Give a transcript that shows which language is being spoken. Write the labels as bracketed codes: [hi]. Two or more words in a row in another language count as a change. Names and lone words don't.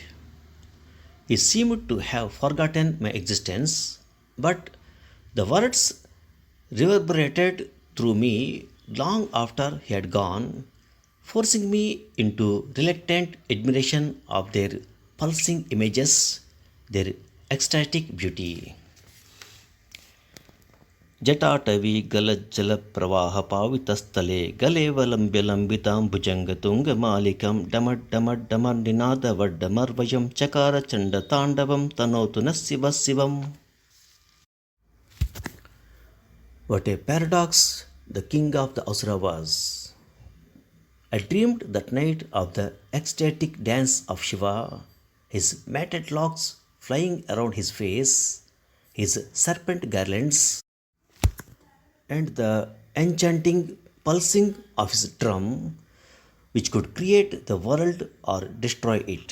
[en] He seemed to have forgotten my existence, but the words reverberated through me long after he had gone, forcing me into reluctant admiration of their pulsing images, their ecstatic beauty. [sa] जटाटवी गलज्जलप्रवाहपावितस्थले गलेवलम्ब्यलम्बिताम्बुजङ्गतुङ्गमालिकं डमड्डमड्डमर्निनादवड्डमर्वयं चकार चण्डताण्डवं तनोतु नः शिवः शिवम्. [en] What a paradox the king of the Asura was. I dreamed that night of the ecstatic dance of Shiva, his matted locks flying around his face, his serpent garlands, and the enchanting pulsing of his drum, which could create the world or destroy it.